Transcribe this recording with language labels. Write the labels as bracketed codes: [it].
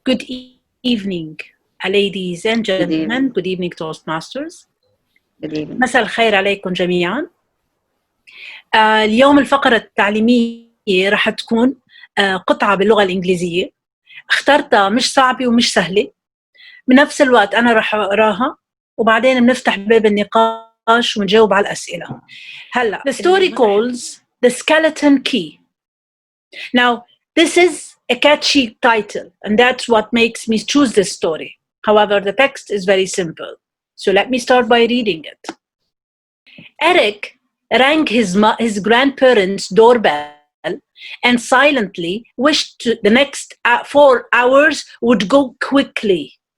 [en] Good evening, ladies and gentlemen. evening. Good evening, Toastmasters. Good evening. [ar] مساء الخير عليكم جميعا. اليوم الفقرة التعليمية راح تكون قطعة باللغة الإنجليزية. اخترتها مش صعبة ومش سهلة. بنفس الوقت أنا راح أقراها وبعدين بنفتح باب النقاش ونجاوب على الأسئلة. [en] هلا, the story calls The Skeleton Key. Now, this is a catchy title, and that's what makes me choose this story. However, the text is very simple. So let me start by reading it. Eric rang his grandparents' doorbell and silently wished the next 4 hours would go quickly.